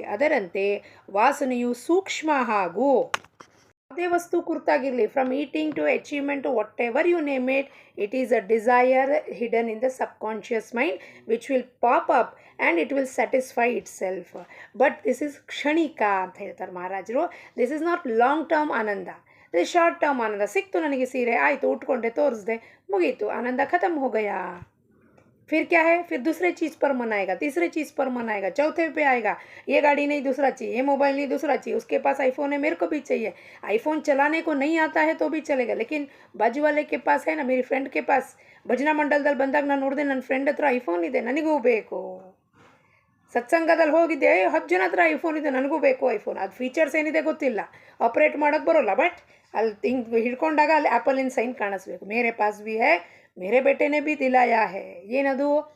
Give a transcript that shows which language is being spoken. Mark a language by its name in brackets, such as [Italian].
[Kannada] ಅದರಂತೆ ವಾಸನೆಯು ಸೂಕ್ಷ್ಮ ಹಾಗೂ ಯಾವುದೇ ವಸ್ತು ಕುರಿತಾಗಿರಲಿ, [English] From eating to achievement to whatever you name it, it is a desire hidden in the subconscious mind which will pop up and it will satisfy itself. But this is [Kannada] ಕ್ಷಣಿಕ ಅಂತ ಹೇಳ್ತಾರೆ ಮಹಾರಾಜರು. [English] This is not long term ಆನಂದ, this short term ಆನಂದ. [Kannada] ಸಿಕ್ತು ನನಗೆ ಸೀರೆ, ಆಯಿತು, ಉಟ್ಕೊಂಡೆ, ತೋರಿಸ್ದೆ, ಮುಗೀತು, ಆನಂದ [Hindi] ಖತಮ್ हो गया. फिर क्या है, फिर दूसरे चीज़ पर मन आएगा, तीसरे चीज़ पर मन आएगा, चौथे पे आएगा. ये गाड़ी नहीं दूसरा चाहिए, ये मोबाइल नहीं दूसरा चाहिए, उसके पास आईफोन है मेरे को भी चाहिए. आईफोन चलाने को नहीं आता है तो भी चलेगा, लेकिन बाजू वाले के पास है ना, मेरी फ्रेंड के पास [Kannada] ಭಜನಾ ಮಂಡಲದಲ್ಲಿ ಬಂದಾಗ ನಾನು ನೋಡಿದೆ, ನನ್ನ ಫ್ರೆಂಡ್ ಹತ್ರ ಐಫೋನ್ ಇದೆ, ನನಗೂ ಬೇಕು. ಸತ್ಸಂಗದಲ್ಲಿ ಹೋಗಿದ್ದೆ, 10 ಜನ ಹತ್ರ ಐಫೋನ್ ಇದೆ, ನನಗೂ ಬೇಕು ಐಫೋನ್. ಅದು ಫೀಚರ್ಸ್ ಏನಿದೆ ಗೊತ್ತಿಲ್ಲ, ಆಪ್ರೇಟ್ ಮಾಡೋಕ್ಕೆ ಬರೋಲ್ಲ, ಬಟ್ ಅಲ್ಲಿ ಹಿಂಗೆ ಹಿಡ್ಕೊಂಡಾಗ ಅಲ್ಲಿ ಆ್ಯಪಲಿನ ಸೈನ್ ಕಾಣಿಸ್ಬೇಕು. [Hindi] ಮೇರೆ ಪಾಸ್ ಬಿ ಹೈ, ಮೇರೆ ಬೇಟೆನೇ ಬಿ ದಿಲಾಯಾ ಹೈ. [Kannada] ಏನದು?